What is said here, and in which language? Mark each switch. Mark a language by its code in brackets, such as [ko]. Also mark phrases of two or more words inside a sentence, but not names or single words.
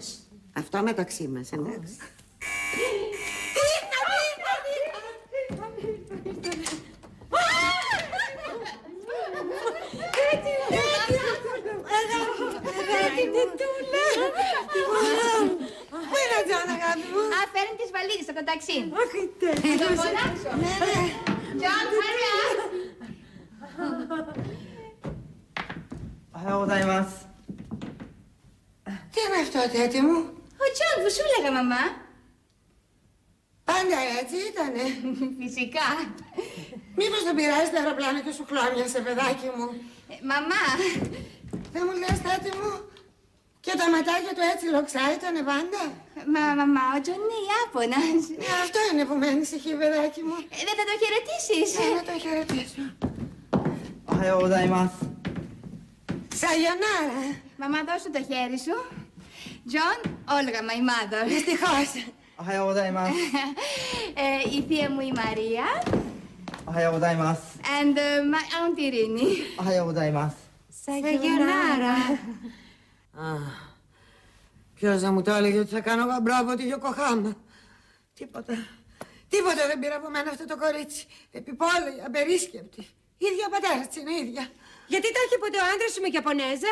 [el] Αυτό μεταξύ μας, εντάξει. Πού είναι ο Τζον, αγάπη μου? Φέρνει τις βαλίτσες από το ταξί. Αχ, η Τέτη. Θα το φωνάξω. Τζον, χάρια! [ja] おはようございます。 [el] Τι είναι αυτό, Τέτη μου? Ο Τζον που σου έλεγα, μαμά. Πάντα έτσι ήτανε? Φυσικά. Μήπως τον πειράζει το αεροπλάνο και σου χλώμιασε, παιδάκι μου? Μαμά. Δεν μου λες, Τέτη μου? Και τα ματάκια του έτσι λοξά ήτανε πάντα? Μαμά, ο Τζον είναι Ιάπωνας. Αυτό είναι που με ανησυχεί, παιδάκι μου. Δεν θα το χαιρετήσεις? Να το χαιρετήσω. [ja] おはようございます。 [el] Σαγιονάρα. Μαμά, δώσου το χέρι σου. Τζον, Όλγα, [en] my mother. [el] Δυστυχώς. [ja] おはようございます。 [el] Η θεία μου η Μαρία. [ja] おはようございます。 [en] And my aunt Ειρήνη. [ja] おはようございます。 [el] Σαγιονάρα. Ποιος θα μου το έλεγε ότι θα κάνω γαμπρό από τη Γιοκοχάμα? Τίποτα δεν πήρα από μένα αυτό το κορίτσι. Επιπόλαιη, απερίσκεπτη. Ίδια ο πατέρας της είναι, ίδια. Γιατί τα είχε ποτέ ο άντρας σου με Ιαπωνέζα?